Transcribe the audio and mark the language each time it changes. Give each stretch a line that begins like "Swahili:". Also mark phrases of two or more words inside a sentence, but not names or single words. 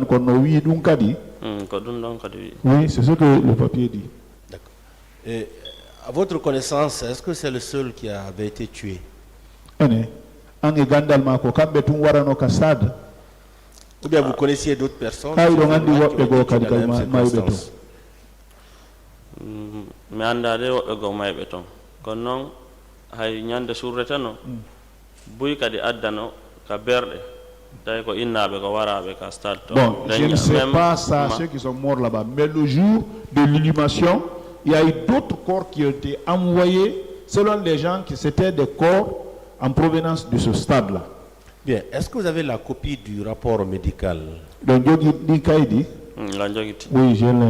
French: Oui, c'est ce que le papier dit. D'accord. Et À votre connaissance, est-ce que c'est le seul qui avait été tué? Ou bien vous connaissiez d'autres personnes?
Fula: Mi andade woɓɓe goo mayɓe toon kono noon hay ñande surrete no buy kadi addano ka berɗe tawi ko innaɓe ko waraɓe ka stade toon.
French: Bon, je ne sais pas ça, ceux qui sont morts là-bas, mais le jour de l'inhumation, il y a eu d'autres corps qui ont été envoyés selon les gens que c'était des corps en provenance de ce stade-là. Bien, est-ce que vous avez la copie du rapport médical? Donc, oui, je l'ai.